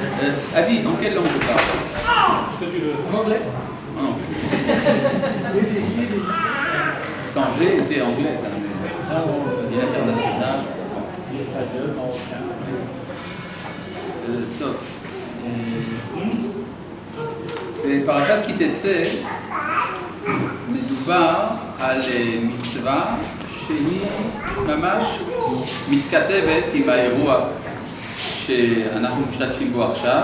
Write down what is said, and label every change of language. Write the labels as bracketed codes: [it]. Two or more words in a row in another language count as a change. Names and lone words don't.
[fr] Avi, en quelle langue tu parles? En anglais. En anglais. Quand j'ai été anglais, ça et l'international. Espagnol, marocain. [he] טוב. בפרשת כי תצא מדובר על מצווה שהיא ממש מתכתבת עם האירוע שאנחנו משתתפים בו עכשיו.